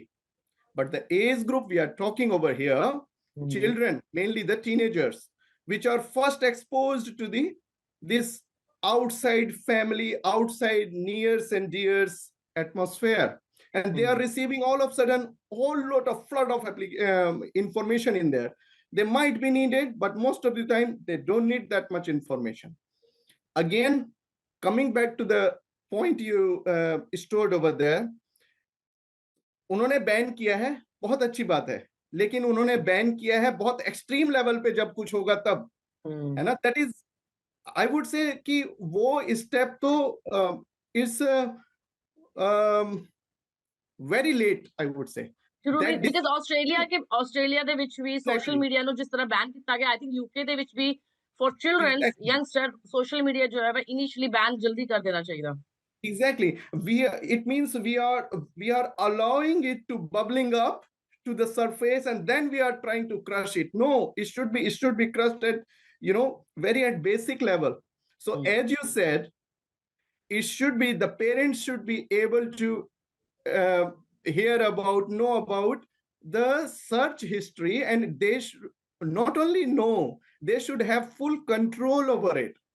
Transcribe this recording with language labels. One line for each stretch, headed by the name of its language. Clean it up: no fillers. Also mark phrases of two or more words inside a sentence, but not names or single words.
English: But the age group we are talking over here, children, mainly the teenagers, which are first exposed to this outside family, outside nears and dears atmosphere, and they are receiving all of a sudden whole lot of flood of information in there. They might be needed, but most of the time they don't need that much information. Again, coming back to the point you stored over there,
Hindi: उन्होंने बैन किया है, बहुत अच्छी बात है, लेकिन उन्होंने बैन किया है बहुत
English: extreme level
Hindi: पे, जब कुछ होगा तब, है ना?
English: That is, I would say
Hindi: कि वो स्टेप तो
English: इज very late, I would say.
Punjabi: Because Australia ਦੇ ਵਿੱਚ ਵੀ
English: social media
Punjabi: ਨੂੰ ਜਿਸ ਤਰ੍ਹਾਂ ਬੈਨ ਕੀਤਾ ਗਿਆ,
English: I think UK
Punjabi: ਦੇ ਵਿੱਚ ਵੀ
English: for children, youngster, social media
Punjabi: ਜੋ ਹੈ
English: initially ban
Punjabi: ਜਲਦੀ ਕਰ ਦੇਣਾ ਚਾਹੀਦਾ।
English: Exactly. It means we are allowing it to bubbling up to the surface, and then we are trying to crush it. No, it should be crushed at, very at basic level. So as you said, it should be, the parents should be able to hear about, know about the search history, and they not only know, they should have full control over it.